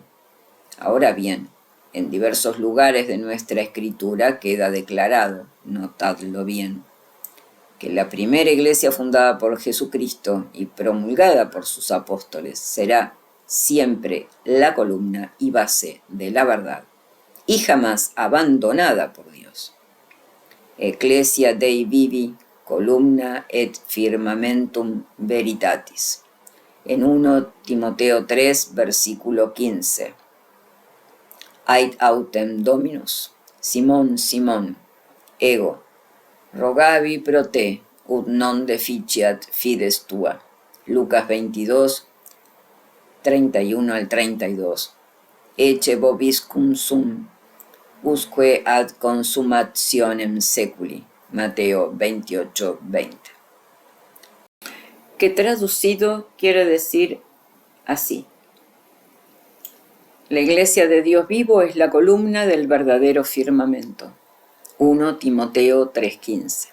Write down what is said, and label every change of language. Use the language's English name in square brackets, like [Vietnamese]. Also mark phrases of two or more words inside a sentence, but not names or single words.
[Spanish] Ahora bien, en diversos lugares de nuestra escritura queda declarado, notadlo bien, que la primera iglesia fundada por Jesucristo y promulgada por sus apóstoles será, siempre la columna y base de la verdad, y jamás abandonada por Dios. [Latin] Ecclesia Dei Vivi, columna et firmamentum veritatis. [Spanish] En 1 Timoteo 3, versículo 15. [Latin] Ait autem Dominus, Simón, Simón, ego, rogavi pro te, ut non deficiat fides tua. [Spanish] Lucas 22, 31 al 32. [Latin] Ecce vobiscum sum, usque ad consumationem seculi. [Spanish] Mateo 28, 20. Que traducido quiere decir así: la iglesia de Dios vivo es la columna del verdadero firmamento. 1 Timoteo 3:15.